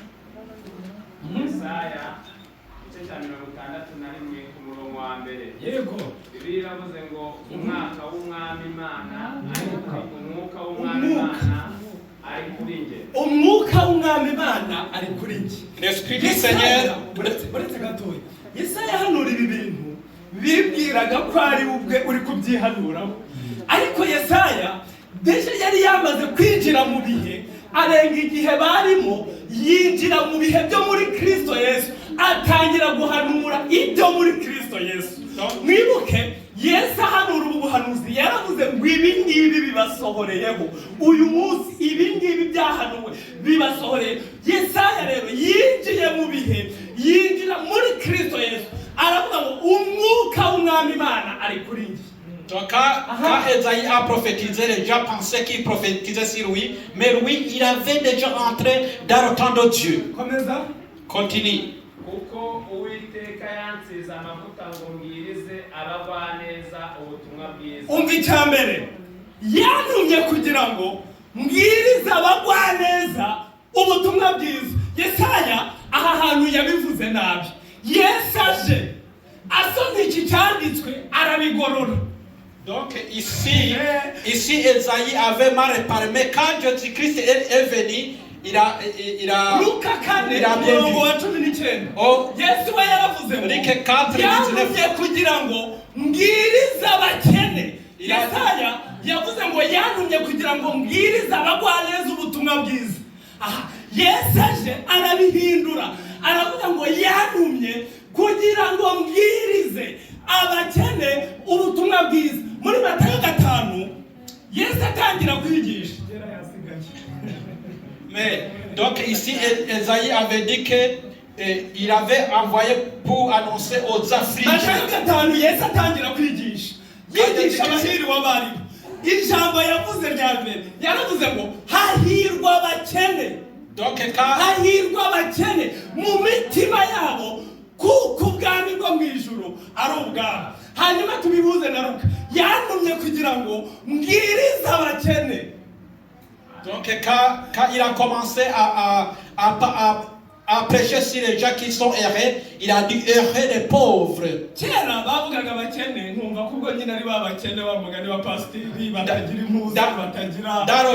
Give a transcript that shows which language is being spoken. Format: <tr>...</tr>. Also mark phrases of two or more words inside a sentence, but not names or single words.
<rw>Yesaya igice cya 61 umurongo wa mbere. Yego. Bibiliya iravuze ngo umwaka w'umwami Imana umwuka w'umwami Imana ari kuri njye. Umwuka w'umwami Imana ari kuri njye.</rw> <fr>L'esprit du Seigneur.</fr> <rw>Uretse gatoya. Yesaya hanura ibi bintu bibwiraga ko ari ubwe uri kubyihanuraho. Ariko Yesaya deje yari yamaze kwinjira mu bihe arenga igihe barimo yinjira mu bihe byo muri Kristo Yesu. atangira guhanura ibyo muri Kristo Yesu. Mwibuke Yesu ahanura ubu buhanuzi yaravuze ngo ibi ngibi bibasohoreyeho uyu munsi, ibi ngibi byahanuwe bibasohoreye. Yesaya rero yinjiye mu bihe, yinjira muri Kristo Yesu, aravuga ngo umwuka w'Umwami Imana ari kuri njye.</rw> <fr>Donc quand Esaïe a prophétisé, les gens pensaient qu'il prophétisait sur lui, mais lui, il avait déjà entré dans le temps de Dieu. Continue.</fr> <rw>kuko Uwiteka yansize amavuta ngo mbwirize abagwaneza ubutumwa bwiza. Umva icyambere, yantumye kugira ngo mbwirize abagwaneza ubutumwa bwiza. Yesaya aha hantu yabivuze nabi. Yesu aje asomye iki cyanditswe arabigorora.</rw> <fr>Donc ici Esaïe avait mal réparé, mais quand Jésus-Christ est venu, il a bien vu. Oh,</fr> <rw>Yesu we yaravuze ngo Luc 4:19 kugira ngo mbwirize abakene. Yesaya yavuze ngo yantumye kugira ngo mbwirize abagwaneza ubutumwa bwiza. Aha Yesu aje arabihindura, aravuga ngo yantumye kugira ngo mbwirize abakene ubutumwa bwiza. Muri Matayo 5 Yesu atangira kwigisha.</rw> <fr>Mais donc ici Esaïe avait dit que il avait envoyé pour annoncer aux affligés.</fr> <rw>Matayo 5 Yesu atangira kwigisha. Yigisha abahiri w'abari. Ijambo yavuze rya mbere yaravuze ngo hahirwa abakene. Donc hahirwa abakene mu mitima yabo, kuko ubwami bwo mu ijuru ari ubwabo. Hanyuma tubibuze na Luka, yantumye kugira ngo mbwirize abakene.</rw> <fr>Donc quand il a commencé à prêcher sur les gens qui sont errés, il a dit errer les pauvres.</fr> <rw>Kera bavugaga abakene, ntumva kuko nyine ari babakene bamugani ba pasteri batagira impuzu, batagira</rw>